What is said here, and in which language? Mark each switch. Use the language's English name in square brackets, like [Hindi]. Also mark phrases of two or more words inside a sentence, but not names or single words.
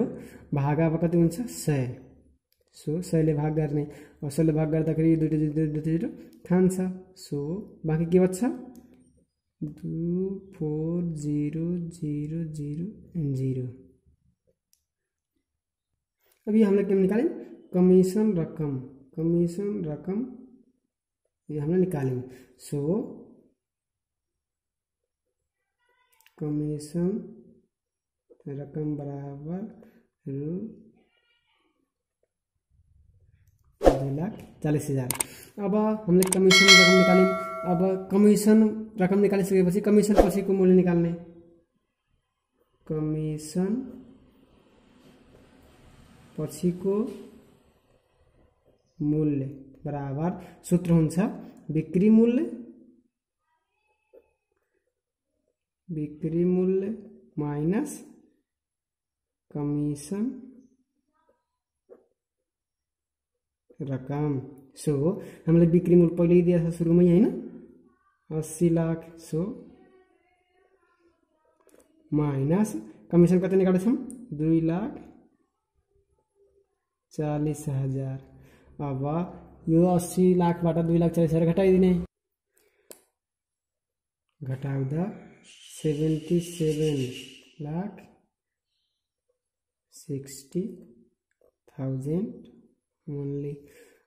[Nepali] भाग अब कति हुन्छ? 100। सो 100 ले भाग गर्ने, और 100 ले भाग गर्दाखेरि दुईटा खान्छ। सो बाँकी के बच्छ? 24000। [Hindi] अब ये हमने क्या निकालें? कमीशन रकम ये हमने निकालें। सो कमीशन रकम बराबर रु 2,40,000। अब हमने कमीशन रकम निकालें। [Nepali] अब कमीशन रकम निकालिसकेपछि कमीशन पछिको मूल्य निकाल्ने। कमीशन पछिको मूल्य बराबर सूत्र हुन्छ बिक्री मूल्य माइनस कमीशन रकम। [Hindi] सो हमले बिक्री मूल्य पहिले ही दिया था शुरू में, है ना, 80 लाख। [Nepali] सो माइनस कमीशन कति निकाले छौं? 2,40,000। अब यो 80 लाखबाट 2,40,000 घटाइदिने। घटाउँदा 77,60,000 ओन्ली।